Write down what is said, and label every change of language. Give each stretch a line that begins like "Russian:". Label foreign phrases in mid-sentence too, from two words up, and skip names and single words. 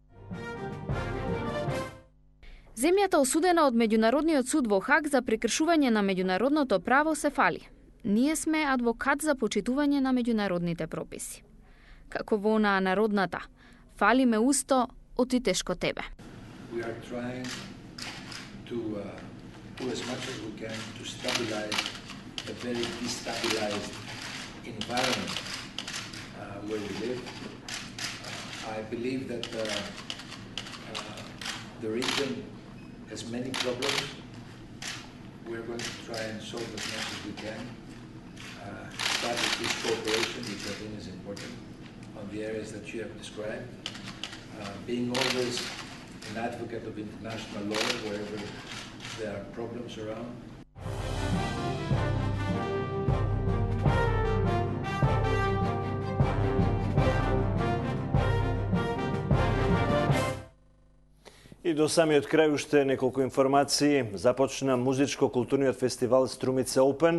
Macedonian: Земјата осудена од Меѓународниот суд во Хаг за прекршување на меѓународното право се фали. Ние сме адвокат за почитување на меѓународните прописи. Како во онаа народната, фали ме усто, оти тешко тебе.
English: We are trying to do as much as we can to stabilize a very destabilized environment where we live. I believe that the region has many problems. We're going to try and solve as much as we can. Start with this cooperation, which I think is important, on the areas that you have described. Being always an advocate of international law wherever there are problems around.
Macedonian: И до самиот крај уште неколку информации. Започна музичко-културниот фестивал Струмица Open.